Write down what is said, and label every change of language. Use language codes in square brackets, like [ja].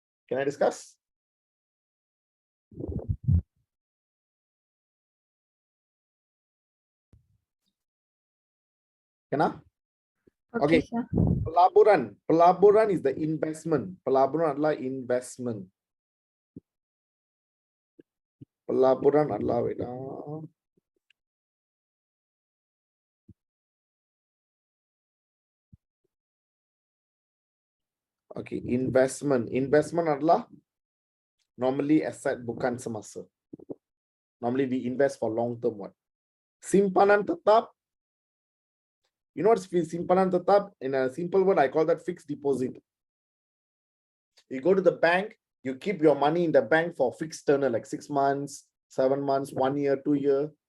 [en] Can I discuss? Can I? Okay, Okay. sir. [ms] Pelaburan. [en] Pelaburan is the investment. [ms] Pelaburan adalah investment. Pelaburan adalah, wait, okay, investment. Investment adalah [en] normally [ms] asset bukan semasa. [en] Normally we invest for long term one. [ms] Simpanan tetap. [en] You know what's [ms] simpanan tetap? [en] In a simple word, I call that fixed deposit. You go to the bank, you keep your money in the bank for fixed tenure, like 6 months, 7 months, 1 year, 2 year.